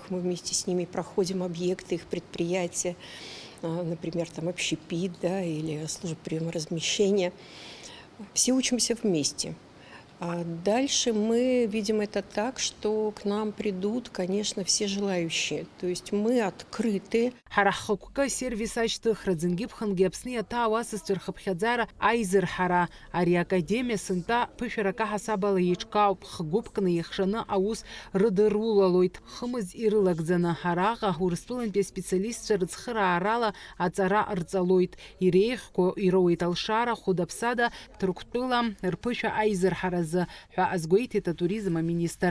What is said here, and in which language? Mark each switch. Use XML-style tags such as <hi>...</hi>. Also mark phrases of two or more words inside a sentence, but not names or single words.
<ru>Мы вместе с ними проходим объекты, их предприятия, например, там общепит, да, или служба приема размещения. Все учимся вместе. А дальше мы видим это так, что к нам придут, конечно, все желающие. То есть мы открыты.</ru> <ab>Ҳара сервис ашьҭыхра ӡынгьы-ԥхынгьы Аԥсны иаҭаау асасцәа рхыԥхьаӡара аизырҳара, ари академиа сынтәа ԥышәарак аҳасабала еиҿкаауп, хгәыԥкны иахшаны аус рыдырулалоит, хымыз ирылагӡаны. Араҟа Урыстәылантәи аспециалистцәа рыцхыраарала аҵара рҵалоит, иреиӷьқәо ироуеит алшара, хәыда-ԥсада Ҭырқәтәыла рԥышәа аизырҳаразы ҳәа азгәеиҭеит атуризм аминистр.</ab>